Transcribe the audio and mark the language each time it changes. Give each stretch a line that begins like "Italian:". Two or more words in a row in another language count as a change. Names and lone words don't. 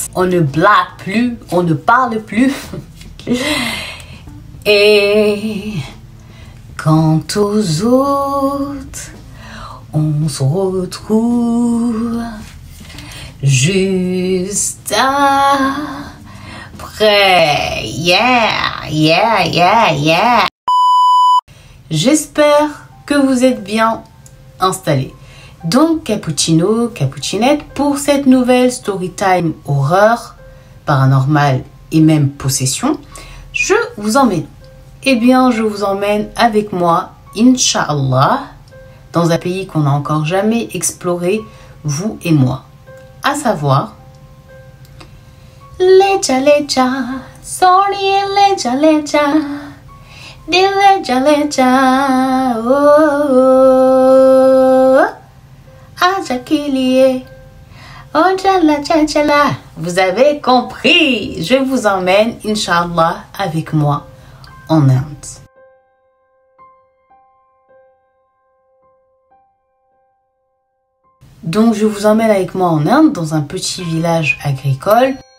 French: On ne blague plus, on ne parle plus. Et quant aux autres, on se retrouve juste après.
English: Yeah, yeah, yeah, yeah.
French: J'espère que vous êtes bien installés. Donc, cappuccino, cappuccinette, pour cette nouvelle
English: story time
French: horreur, paranormal et même possession, je vous emmène. Je vous emmène avec moi, Inch'Allah, dans un pays qu'on n'a encore jamais exploré, vous et moi. À savoir, Lecha Lecha, sorry Lecha Lecha, de Lecha Lecha, oh, Ajakilie, oh Chala Chala. Vous avez compris, je vous emmène, Inch'Allah, avec moi en Inde. Donc je vous emmène avec moi en Inde, dans un petit village agricole.